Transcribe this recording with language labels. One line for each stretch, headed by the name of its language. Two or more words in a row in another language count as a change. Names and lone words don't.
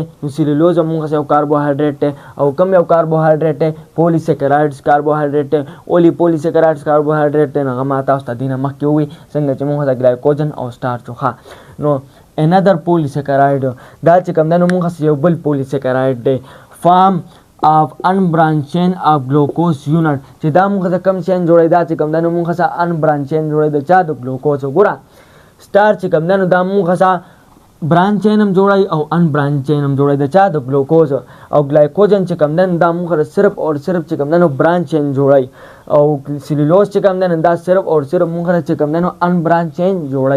Pashto: نو سیلولوز موږ یو کاربوهایډریټ دی او کوم یو کاربوهایډریټ دی؟
English: polysaccharides carbohydrate
Pashto: دی. اولی
English: polysaccharides carbohydrate
Pashto: دی. نو هغه ما تاسو ته دې نه مخکې ووایي څنګه چې موږ د ګلایکوجن او سټارچ. ښه نو
English: another polysaccharide
Pashto: دا چې کوم دی نو موږ یو بل پولیسیکرایډ دی
English: form of unbranched chain of glucose unit
Pashto: چې دا موږ د کم چین جوړوي. دا چې کوم دی نو موږ
English: unbranched chain
Pashto: جوړوي د چا؟ د ګلوکوز. وګوره سټارچ چې کوم دی نو دا موږ
English: branch chain
Pashto: هم جوړوي او
English: unbranch chain
Pashto: هم جوړوي د چا؟ د ګلوکوز. او ګلایکوجن چې کوم دی نو دا موږ صرف او صرف چې کوم دی نو
English: branch chain
Pashto: جوړوي. او سیلولوز چې کوم دی نو دا صرف او صرف موږ چې کوم دی نو
English: unbranch chain
Pashto: جوړوي.